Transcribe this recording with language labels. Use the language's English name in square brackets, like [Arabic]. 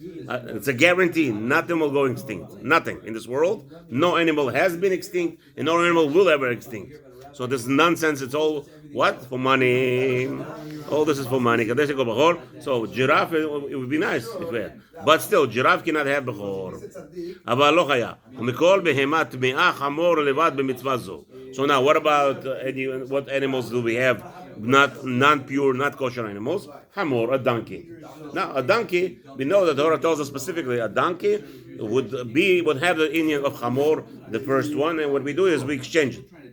[English] It's a guarantee. Nothing will go extinct. Nothing in this world. No animal has been extinct, and no animal will ever extinct. So this nonsense. It's all what? For money. All this is for money. So giraffe, it would be nice if we had. But still, giraffe cannot have bechor. [Hebrew] אבל לא חיה. ומכל בהמה טמאה חמור לבד במצווה זו. [English] So now, what about what animals do we have? Not non-pure, not kosher animals. Hamor, a donkey. Now, a donkey, we know that the Torah tells us specifically a donkey would have the Indian of Hamor, the first one, and what we do is we exchange it.